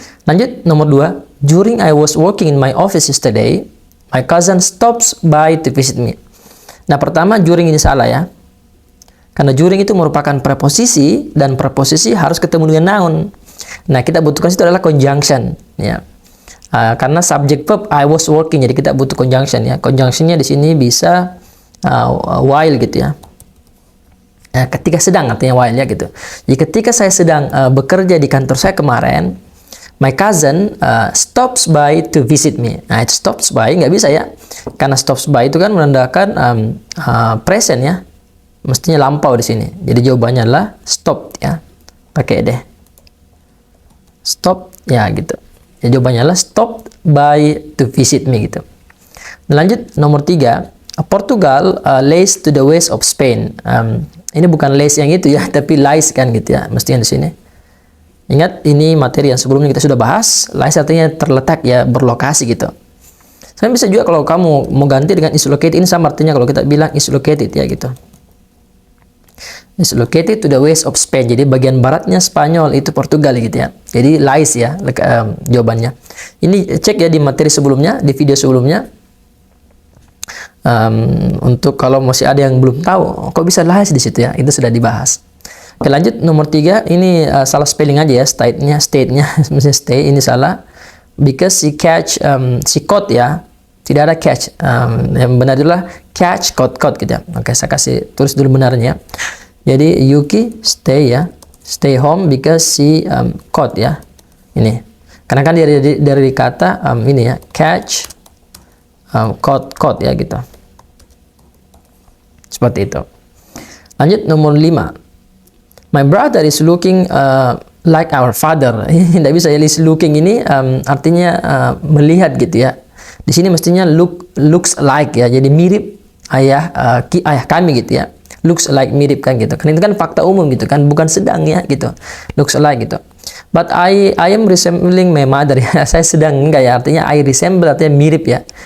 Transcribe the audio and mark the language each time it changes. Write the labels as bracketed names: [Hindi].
[Indonesian] Lanjut nomor [English] 2, during I was working in my office yesterday, my cousin stops by to visit me. [Indonesian] Nah pertama, during ini salah ya, karena during itu merupakan preposisi dan preposisi harus ketemu dengan noun. Nah kita butuhkan itu adalah conjunction ya. Karena subject verb I was working, jadi kita butuh conjunction ya. Conjunctionnya di sini bisa while gitu ya. Ketika sedang artinya while ya gitu. Jadi ketika saya sedang bekerja di kantor saya kemarin, [English] my cousin stops by to visit me. [Indonesian] Nah itu stops by nggak bisa ya, karena stops by itu kan menandakan present ya. Mestinya lampau di sini. Jadi jawabannya adalah stop ya. Pakai deh. Stop ya gitu. Ya, jawabannya adalah [English] stop by to visit me [Indonesian] gitu. Lanjut nomor [English] 3, Portugal lays to the west of Spain. [Indonesian] Ini bukan lays yang itu ya, tapi lies kan gitu ya. Mestinya di sini. Ingat ini materi yang sebelumnya kita sudah bahas. Lies artinya terletak ya, berlokasi gitu. Saya bisa juga kalau kamu mau ganti dengan is located, ini sama artinya kalau kita bilang is located ya gitu. [English] Is located to the west of Spain. [Indonesian] Jadi bagian baratnya Spanyol itu Portugal gitu ya. Jadi lies ya jawabannya. Ini cek ya di materi sebelumnya, di video sebelumnya. Untuk kalau masih ada yang belum tahu, kok bisa lies di situ ya? Itu sudah dibahas. Oke, lanjut nomor 3. Ini salah spelling aja ya, state-nya mesti stay, ini salah. [English] Because she caught [Indonesian] ya. Tidak ada catch. Yang benar adalah catch, caught gitu ya. Oke, saya kasih tulis dulu benarnya. Jadi [English] Yuki stay [Indonesian] ya, [English] stay home because she caught ya. [Indonesian] Ini karena kan dari kata ini ya, catch, caught ya gitu. Seperti itu. Lanjut nomor 5. [English] My brother is looking like our father. [Indonesian] Tidak bisa ya, is looking ini artinya melihat gitu ya. Di sini mestinya looks like ya, jadi mirip ayah kami gitu ya. Looks like, mirip kan gitu. Kan itu kan fakta umum gitu kan, bukan sedang ya gitu. Looks like gitu. [English] But I am resembling my mother [Indonesian] ya. Saya sedang enggak ya, artinya [English] I resemble [Indonesian] artinya mirip ya.